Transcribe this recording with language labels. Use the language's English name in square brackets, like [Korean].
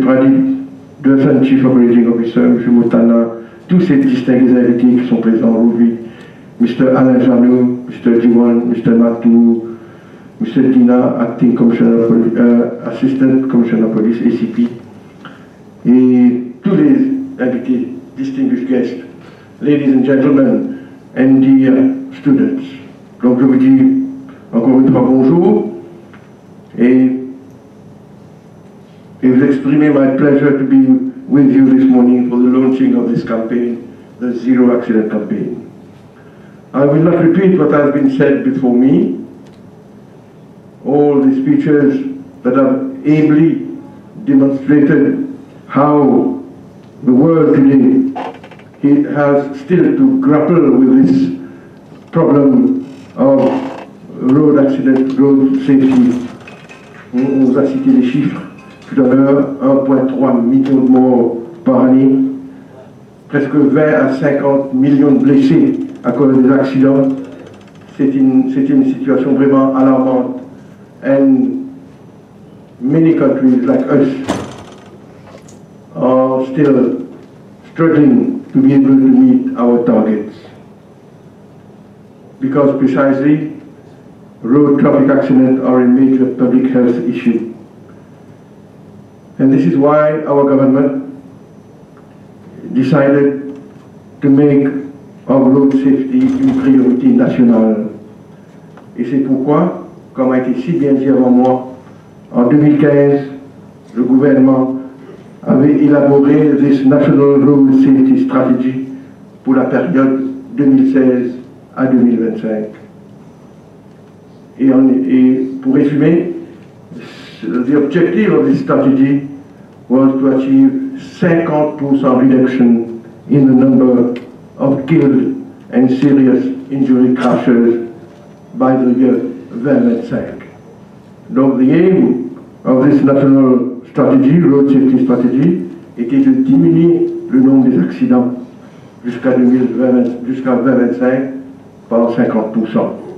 [English] Pradeep Dursan, Chief Operating Officer, M. [French] Moutana, tous ces distingués invités qui sont présents aujourd'hui, Mr. Alain Janou, Mr. Jiwan, Mr. Matou, Mr. [English] Dina, Acting Commissioner, Assistant Commissioner of Police, ACP, [French] et tous les invités, [English] distinguished guests, ladies and gentlemen, and dear students. [French] Donc je vous dis encore une fois bonjour et vous exprimer [English] my pleasure to be with you this morning for the launching of this campaign, the Zero Accident Campaign. I will not repeat what has been said before me. All the speeches that have ably demonstrated how the world today has still to grapple with this problem of road accident, road safety. [French] On vous a cité les chiffres tout à l'heure, 1,3 million de morts par année, presque 20 à 50 millions de blessés à cause des accidents. C'est une situation vraiment alarmante. [English] And many countries like us are still struggling to be able to meet our targets. Because precisely, road traffic accidents are a major public health issue. And this is why our government decided to make our road safety [French] une priorité nationale. Et c'est pourquoi, comme a été si bien dit avant moi, en 2015, le gouvernement avait élaboré [English] this National Road Safety Strategy [French] pour la période 2016 à 2025. Et pour résumer, [English] the objective of this strategy was to achieve 50% reduction in the number of killed and serious injury crashes by the year 2025. [French] Donc, [English] the aim of this national strategy, road safety strategy, [French] était de diminuer le nombre des accidents jusqu'à 2025 par 50%.